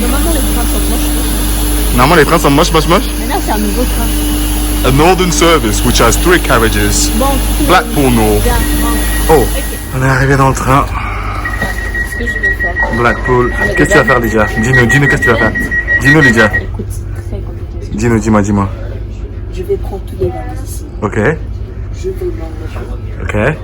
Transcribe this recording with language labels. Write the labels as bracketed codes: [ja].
[fr] Normalement, les trains sont moches. Normalement, les trains sont moches. Mais là, c'est un nouveau train. [en] A northern service which has 3 carriages. [fr] Bon, [en] Blackpool North. [fr] bien, bon. Oh, on est arrivé dans le train. Ce que je vais faire. [en] Blackpool. [fr] Qu'est-ce que tu vas faire, Lydia? Dis-nous, qu'est-ce que tu vas faire? Dis-nous, Lydia. Écoute, c'est très compliqué. Dis-moi. Je vais prendre tous les valises ici. Ok, Je vais l'enlever. ok,